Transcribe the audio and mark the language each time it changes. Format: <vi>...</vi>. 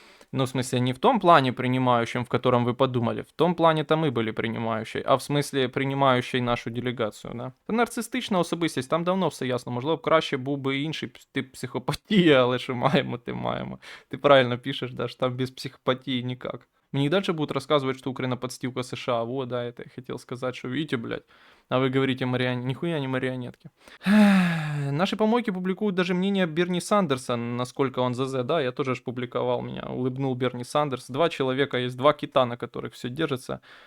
<ru>Ну, в смысле, не в том плане принимающем, в котором вы подумали. В том плане-то мы были принимающей,</ru> <uk>а в смислі</uk> <ru>принимающей нашу делегацію, да.</ru> <uk>Це нарцистична особистість, там давно все ясно. Можливо, б краще був би інший тип психопатії, але що маємо, ти маємо. Ти правильно пишеш, да, що там</uk> <ru>без психопатии никак. Мне и дальше будут рассказывать, что Украина подстилка США. Вот, да, это я хотел сказать, что видите, блядь. А вы говорите, нихуя не марионетки. Наши помойки публикуют даже мнение Берни Сандерса, насколько он ЗЗ. Да, я тоже ж публиковал, меня улыбнул Берни Сандерс. Два человека, есть два кита, на которых все держится.</ru>